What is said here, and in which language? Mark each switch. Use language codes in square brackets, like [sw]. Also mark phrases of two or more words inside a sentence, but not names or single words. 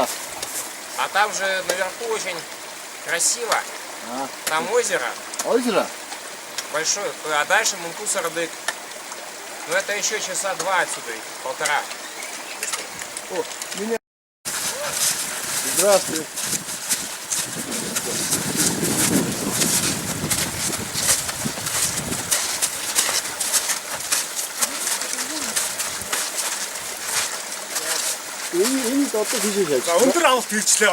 [ru] А там же наверху очень красиво. А. Там озеро Озеро? большое, а дальше Мункусар-Дык. Ну это еще часа 2 отсюда, 1,5. О, меня. Здравствуй. [mn] Энэ одоо хийж яаж? За өндөр авалт хийчлээ.